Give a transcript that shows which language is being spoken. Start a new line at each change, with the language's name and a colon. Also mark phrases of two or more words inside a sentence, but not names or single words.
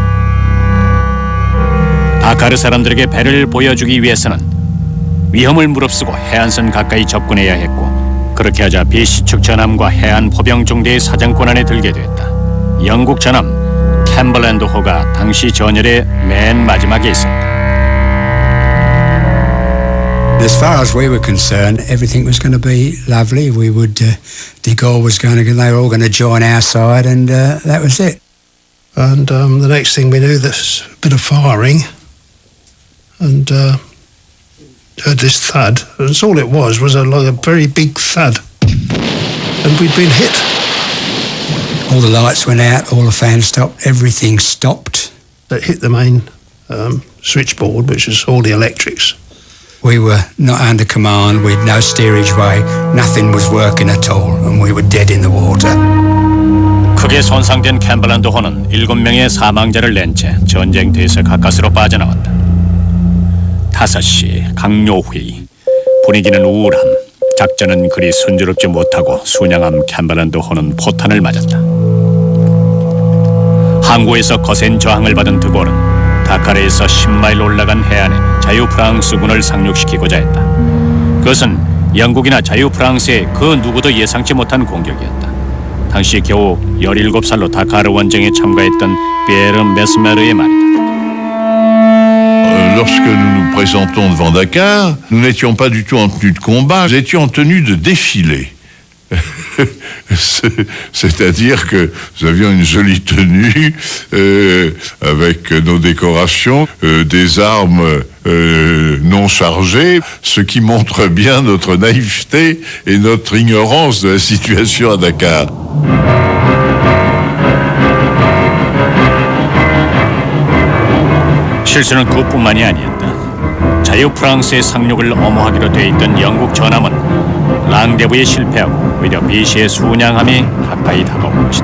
Korean: 다카르 사람들에게 배를 보여주기 위해서는 위험을 무릅쓰고 해안선 가까이 접근해야 했고 그렇게 하자 비시 측 전함과 해안 포병 중대의 사정권 안에 들게 됐다. 영국 전함 캠버랜드 호가 당시 전열의 맨 마지막에 있었다.
English: As far as we were concerned, everything was going to be lovely. We would, de Gaulle was going to, they were all going to join our side, and that was it. And the next thing we knew, there's a bit of firing, and heard this thud. And all it was like a very big thud, and we'd been hit. All the lights went out, all the fans stopped, everything stopped. It hit the main switchboard, which is all the electrics. We were not under command, we'd no steerage way, nothing was working at all, and we were dead in the water.
Korean: 크게 손상된 캠버랜드호는 7명의 사망자를 낸 채 전쟁터에서 가까스로 빠져나왔다. 5시 강요회의. 분위기는 우울함. 작전은 그리 순조롭지 못하고 순양함 캠버랜드호는 포탄을 맞았다. 항구에서 거센 저항을 받은 드골은 다카르에서 10마일 올라간 해안에 자유 프랑스군을 상륙시키고자 했다. 그것은 영국이나 자유 프랑스의 그 누구도 예상치 못한 공격이었다. 당시 겨우 17살로 다카르 원정에 참가했던 피에르 메스메르의 말이다.
French: Lorsque nous nous présentons devant Dakar, nous n'étions pas du tout en tenue de combat, nous étions en tenue de défilé. C'est-à-dire que nous avions une jolie tenue avec nos décorations, des armes non chargées, ce qui montre bien notre naïveté et notre ignorance de la situation à Dakar.
Korean: 실수는 그뿐만이 아니었다. 자유 프랑스의 상륙을 엄호하기로 돼 있던 영국 전함은 랑데부에 실패하고 오히려 비시의 순양함이 가까이 다가온 것이다.